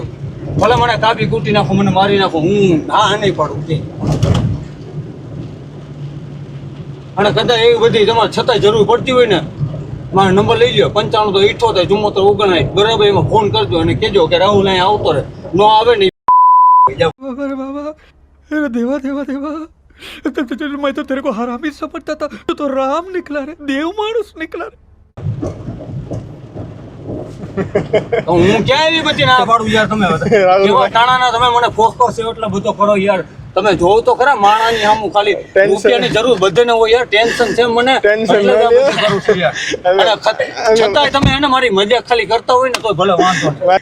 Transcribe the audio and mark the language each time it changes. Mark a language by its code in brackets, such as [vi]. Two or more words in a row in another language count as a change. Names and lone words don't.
[gu] ભલે મને કાપી કૂટી નાખો, મને મારી નાખો, હું ના નહીં પાડું કે. અને કદાચ એવી બધી તમારે છતાંય જરૂર પડતી હોય ને મારો નંબર લઈ લો 95 તો 78 74 59 બરાબર. એમાં ફોન કરજો અને કહેજો કે રાહુલ અહીંયા આવતો રહે. નો આવે ને [hi] अरे बाबा, अरे देवा देवा देवा, मैं तो तेरे को हरामी समझता था, तू तो राम निकला रे, देव मानुस निकला रे. [gu] હું ક્યાં એવી બધી ના પાડું યાર. તમે એવા ટાણાના તમે મને ફોસકો છે એટલો બધો કરો યાર. તમે જોવો તો ખરા માણાની સામું ખાલી Tension. રૂપિયાની જરૂર બધાને હોય યાર, ટેન્શન છે મને Tension એટલે જ આ ના બધું કરું છું યાર. અને છતાંય તમે એને મારી મજાક ખાલી કરતા હોય ને તો ભલે વાંધો નહીં.